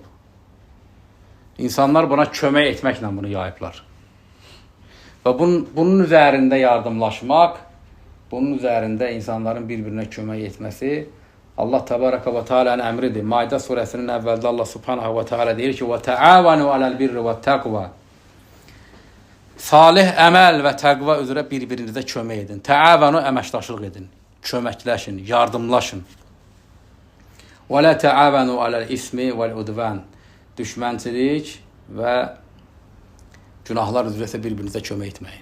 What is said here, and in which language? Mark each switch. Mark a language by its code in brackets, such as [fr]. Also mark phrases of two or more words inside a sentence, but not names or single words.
[az] İnsanlar buna kömək etməklə bunu yayıblar. Və bunun üzərində yardımlaşmaq, bunun üzərində insanların bir-birinə kömək etməsi Allah [ar] تبارك وتعالى [az] əmridir. Maidə surəsinin əvvəldə Allah [ar] سبحانه وتعالى [az] deyir ki, [ar] وَتَعَوَنُوا عَلَى الْبِرِّ وَالتَّقْوَى [az] salih əməl və təqva üzrə bir-birinizə kömək edin. Təavənu əməkdaşlıq edin, köməkləşin, yardımlaşın. [ar] ولا تعاونوا على الإثم والعدوان. [az] Düşmənçilik və günahlar üzrə bir-birinizə kömək etməyin.